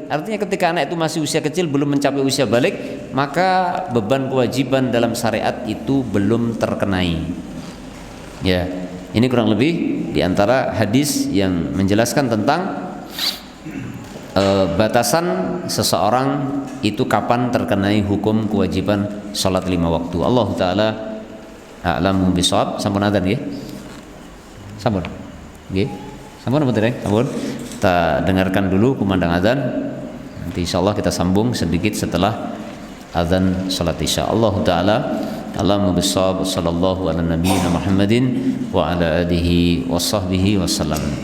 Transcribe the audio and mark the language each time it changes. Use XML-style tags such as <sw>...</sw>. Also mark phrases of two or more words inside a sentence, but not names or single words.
<id>Artinya ketika anak itu masih usia kecil, belum mencapai usia balik, maka beban kewajiban dalam syariat itu belum terkenai. Ini kurang lebih diantara hadis yang menjelaskan tentang batasan seseorang itu kapan terkenai hukum kewajiban sholat 5 waktu.</id> <ar>الله تعالى أعلم بالصواب.</ar> <jv>Sampun adzan nggih? Sampun. Nggih. Sampun apa dereng? Sampun.</jv> <id>Kita dengarkan dulu kumandang adzan. Nanti insyaallah kita sambung sedikit setelah adzan salat isya.</id> <ar>الله تعالى أعلم بالصواب. صلى الله على نبينا محمد وعلى آله وصحبه وسلم.</ar>